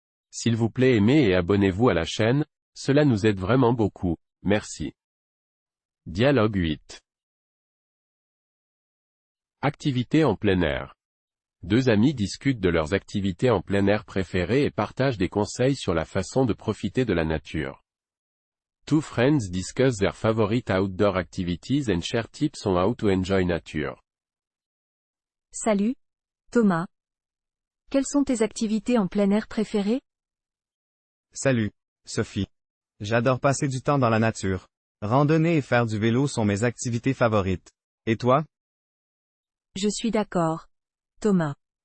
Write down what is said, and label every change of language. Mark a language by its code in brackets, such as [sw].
[fr] S'il vous plaît, aimez et abonnez-vous à la chaîne, cela nous aide vraiment beaucoup, merci. Dialogue 8. Activités en plein air. Deux amis discutent de leurs activités en plein air préférées et partagent des conseils sur la façon de profiter de la nature. [en] Two friends discuss their favorite outdoor activities and share tips on how to enjoy nature. [fr] Salut, Thomas. Quelles sont tes activités en plein air préférées? Salut, Sophie. J'adore passer du temps dans la nature. Randonner et faire du vélo sont mes activités favorites. Et toi? Je suis d'accord, Thomas.